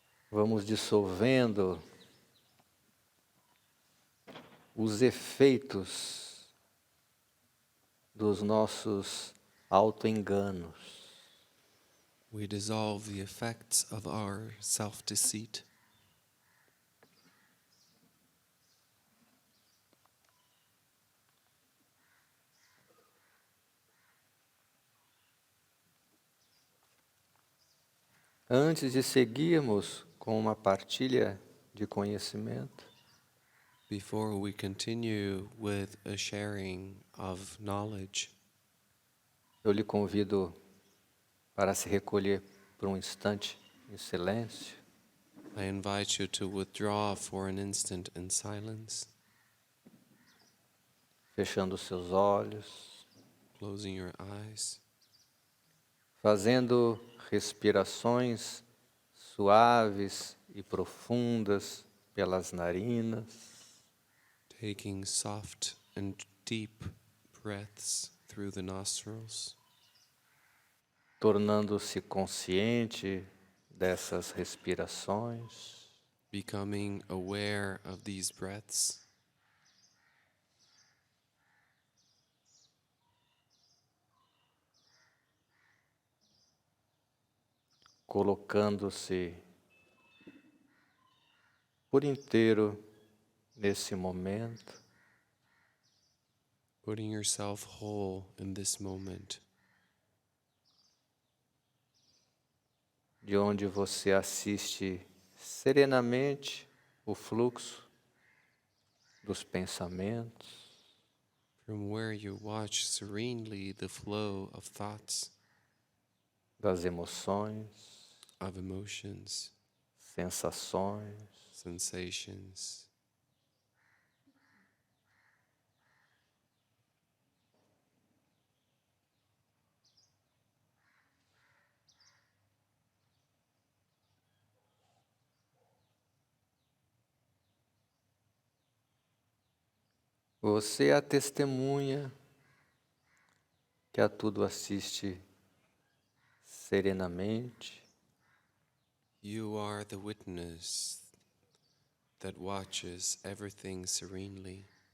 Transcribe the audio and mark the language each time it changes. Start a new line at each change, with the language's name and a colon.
Portuguese: Vamos dissolvendo os efeitos dos nossos auto-enganos.
English: We dissolve the effects of our self-deceit.
Portuguese: Antes de seguirmos com uma partilha de conhecimento,
English: Before we continue with a sharing of knowledge,
Portuguese: eu lhe convido para se recolher por um instante em silêncio.
English: I invite you to withdraw for an instant in silence,
Portuguese: Fechando seus olhos,
English: closing your eyes,
Portuguese: fazendo respirações suaves e profundas pelas narinas,
English: taking soft and deep breaths through the nostrils,
Portuguese: tornando-se consciente dessas respirações,
English: becoming aware of these breaths,
Portuguese: colocando-se por inteiro nesse momento,
English: putting yourself whole in this moment,
Portuguese: de onde você assiste serenamente o fluxo dos pensamentos,
English: from where you watch serenely the flow of thoughts,
Portuguese: das emoções,
English: of emotions,
Portuguese: sensações,
English: sensations.
Portuguese: Você é a testemunha que a tudo assiste serenamente,
English: You are the witness that watches everything serenely